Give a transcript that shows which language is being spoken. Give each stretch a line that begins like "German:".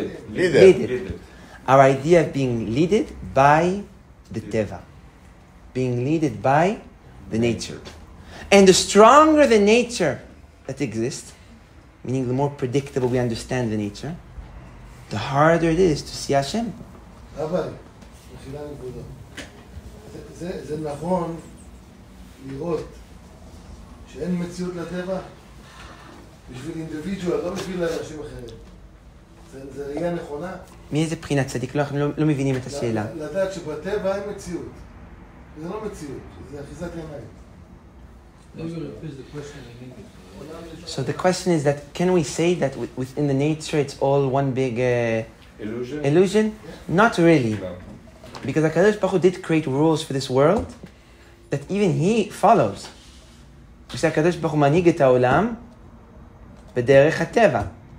English: Leaded. Our idea of being leaded by the teva. Being leaded by the nature. And the stronger the nature that exists, meaning the more predictable we understand the nature, the harder it is to see Hashem.
Hebrew: אבל, מחילה נקודו. זה נכון לראות שאין מציאות לטבע בשביל אינדיבידואל, לא בשביל אנשים אחרים. זה ראייה נכונה. מאיזה בחינת צדיק? אנחנו לא מבינים את השאלה. לדעת שבטבע אין מציאות. זה לא מציאות, זה אחיזת עיניים.
English: So the question is that, can we say that within the nature it's all one big illusion? Yeah. Not really. No. Because HaKadosh Baruch Hu did create rules for this world that even He follows. You say
Hebrew: HaKadosh Baruch Hu manhig et ha'olam b'derech ha'teva.